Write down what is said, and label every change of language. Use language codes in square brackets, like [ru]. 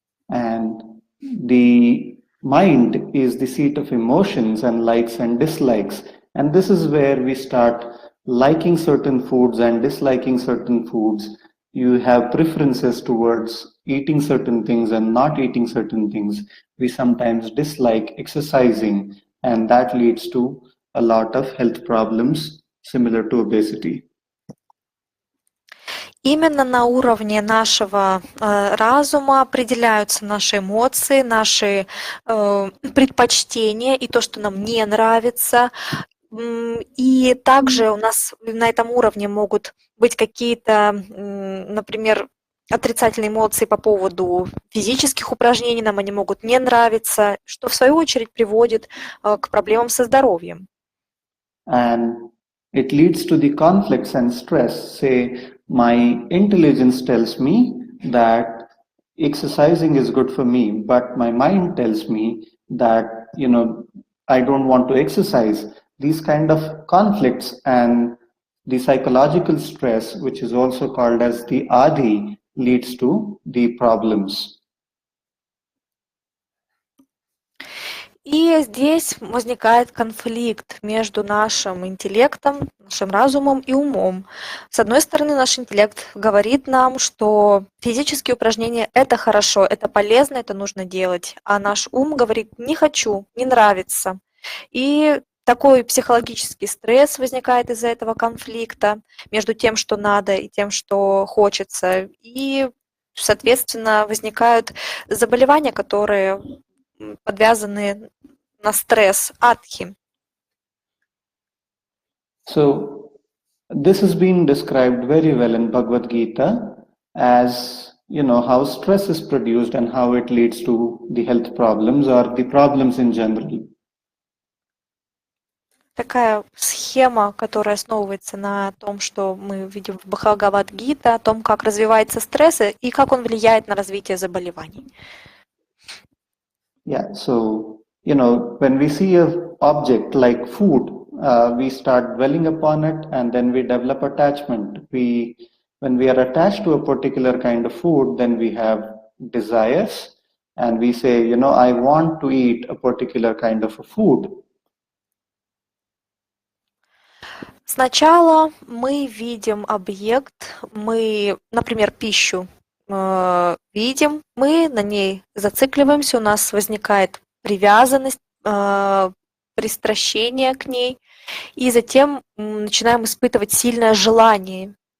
[en] And the mind is the seat of emotions and likes and dislikes. And this is where we start liking certain foods and disliking certain foods. You have preferences towards eating certain things and not eating certain things. We sometimes dislike exercising, and that leads to a lot of health problems similar to obesity. [ru] Именно на уровне нашего разума определяются наши эмоции, наши предпочтения и то, что нам не нравится. И также у нас на этом уровне могут быть какие-то, например, отрицательные эмоции по поводу физических упражнений, нам они могут не нравиться, что в свою очередь приводит к проблемам со здоровьем. [en] And it leads to the conflicts and stress. Say, my intelligence tells me that exercising is good for me, but my mind tells me that, I don't want to exercise. These kind of conflicts and the psychological stress, which is also called as the Adhi, leads to the problems. [ru] И здесь возникает конфликт между нашим интеллектом, нашим разумом и умом. С одной стороны, наш интеллект говорит нам, что физические упражнения – это хорошо, это полезно, это нужно делать, а наш ум говорит «не хочу, не нравится». И такой психологический стресс возникает из-за этого конфликта между тем, что надо, и тем, что хочется. И, соответственно, возникают заболевания, которые подвязаны на стресс, адхи. [en] So this has been described very well in Bhagavad Gita as, how stress is produced and how it leads to the health problems or the problems in general. [ru] Такая схема, которая основывается на том, что мы видим в Бхагавад-гита, о том, как развивается стресс и как он влияет на развитие заболеваний. [en] Yeah, so, when we see an object like food, we start dwelling upon it and then we develop attachment. When we are attached to a particular kind of food, then we have desires and we say, I want to eat a particular kind of a food. [ru] Сначала мы видим объект, мы, например, пищу видим, мы на ней зацикливаемся, у нас возникает привязанность, пристращение к ней, и затем начинаем испытывать сильное желание.